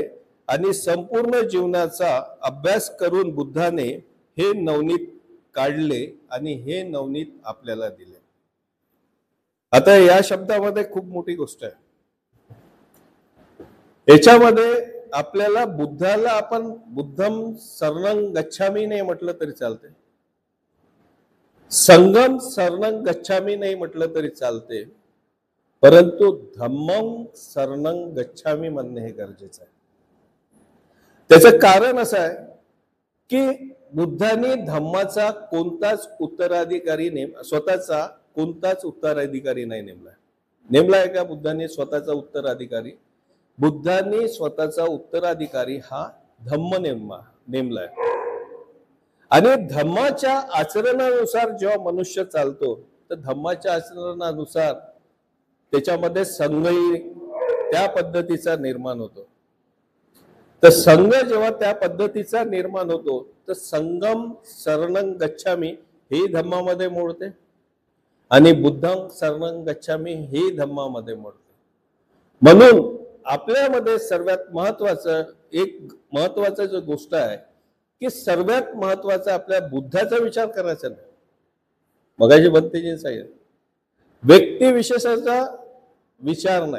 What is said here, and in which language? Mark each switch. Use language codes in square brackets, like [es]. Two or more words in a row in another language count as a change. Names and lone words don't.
[mr] आणि संपूर्ण जीवनाचा अभ्यास करून बुद्धाने हे नवनीत काढले आणि हे नवनीत आपल्याला दिले. आता या शब्दामध्ये खूप मोठी गोष्ट आहे. याच्यामध्ये आपल्याला बुद्धाला आपण [pi] बुद्धम शरणं गच्छामी [mr] नाही म्हटलं तरी चालते, [pi] संगम शरणं गच्छामी [mr] नाही म्हटलं तरी चालते, परंतु [pi] धम्मं शरणं गच्छामी [mr] म्हणणे हे गरजेचं आहे. त्याचं कारण असं आहे की बुद्धाने धम्माचा कोणताच उत्तराधिकारी स्वतःचा कोणताच उत्तराधिकारी नाही नेमलाय का बुद्धाने स्वतःचा उत्तराधिकारी? बुद्धाने स्वतःचा उत्तराधिकारी हा धम्म नेमलाय. आणि धम्माच्या आचरणानुसार जेव्हा मनुष्य चालतो तर धम्माच्या आचरणानुसार त्याच्यामध्ये संघही त्या पद्धतीचा निर्माण होतो. तर संघ जेव्हा त्या पद्धतीचा निर्माण होतो तर [pi] संगम शरणं गच्छामी [mr] हे धम्मामध्ये मोडते आणि [pi] बुद्धं शरणं गच्छामी [mr] हे धम्मामध्ये मोडते. म्हणून आपल्यामध्ये सर्वात महत्वाचं जो गोष्ट आहे की सर्वात महत्वाचा आपल्या बुद्धाचा विचार करायचा नाही. मगाशी भंतेजी सांगितलं व्यक्तिविशेषाचा विचार नाही.